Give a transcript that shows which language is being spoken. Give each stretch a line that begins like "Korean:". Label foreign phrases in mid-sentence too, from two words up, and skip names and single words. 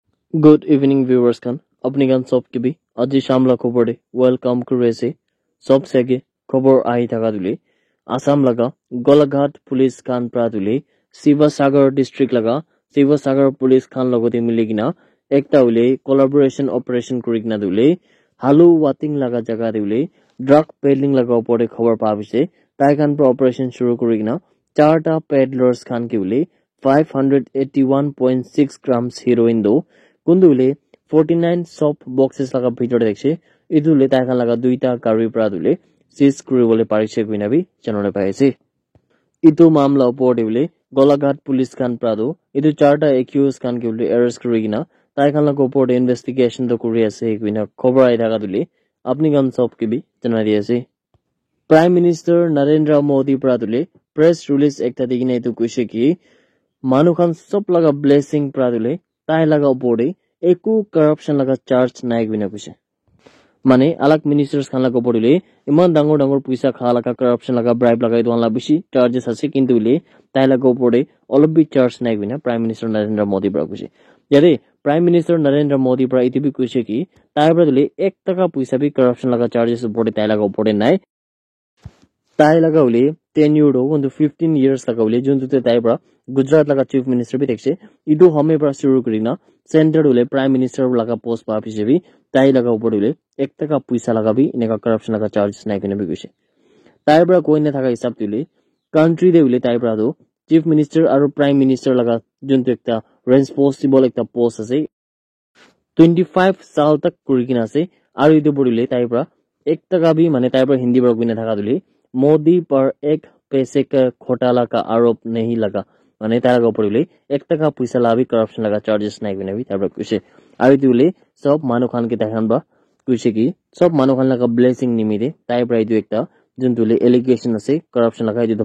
English: Good evening viewers
Naga Pidgin: kan apni gan sob ke bi aji shamla khobor de welcome kurese sob sege khobor ahi thaka dule Assam laga Golaghat police kan pra dule Sivasagar district laga Sivasagar police kan logote miligina ekta ule
English: collaboration operation
Naga Pidgin: kurigna dule halu wating laga jaga dule
English: drug peddling
Naga Pidgin: laga opor de khobor pa bise tai kan pro operation shuru kurigina charta peddlers kan ke ule 581.6
English: grams heroin
Naga Pidgin: do Kundule 49
English: soft boxes
Naga Pidgin: laga bhitor dekse idule taikhan laga duita gari pra dule seize kuribole parise kuinabi janole paise itu mamla opor debule Golaghat police kan prado itu charta accused kan kule arrest kurigina taikhan laga opor de investigation to kuri ase kuina khobor ai thaga dule apni gan sob ke bi janari ase
English: Prime Minister
Naga Pidgin: Narendra Modi pradule
English: press release
Naga Pidgin: ekta digina itu kuise ki manukhan sob laga blessing pradule tai laga opor eku corruption laga charge nai guina kuise mane alak ministers khan laga opor iman dangor puisa kha laga corruption laga bribe laga idwan la bishi charges ase kintu le tai laga opor all bi charge nai guina
English: Prime Minister
Naga Pidgin: Narendra Modi pra kuise yare
English: Prime Minister
Naga Pidgin: Narendra Modi pra iti bi kuise ki tai pra dule 1 taka puisa bi corruption laga charges opor tai laga opor nai tai laga ule tenure ho unto 15 years laga ule juntu te tai pra Gujarat laga
English: chief minister
Naga Pidgin: bi dekse idu home pra shuru kurina center ule
English: prime minister
Naga Pidgin: laga post pa bise bi tai laga opor ule 1 taka puisa laga bi ineka corruption laga charges nai kene bi kuise tai pra koine thaka hisab tule country de ule tai pra do
English: chief minister
Naga Pidgin: aru
English: prime minister
Naga Pidgin: laga juntu ekta responsible ekta post ase 25
Hindi: साल तक
Naga Pidgin: kurikina ase aru idu bodule tai pra 1 taka bi mane tai pra hindi pra koine thaka dule
Hindi: मोदी पर 1 पैसे का घोटाला का आरोप नहीं लगा
Naga Pidgin: माने तारा ऊपर ले 1 टका पैसा लाभी करप्शन लगा चार्जेस नाही गुना भी तारा कुसे आरो दिले सब मानु खान के देखान बा कुसे की सब मानु खान लगा ब्लेसिंग निमिदे ताइ प्राइ दु एकता जुन तुले एलिगेशन असे करप्शन लगा दु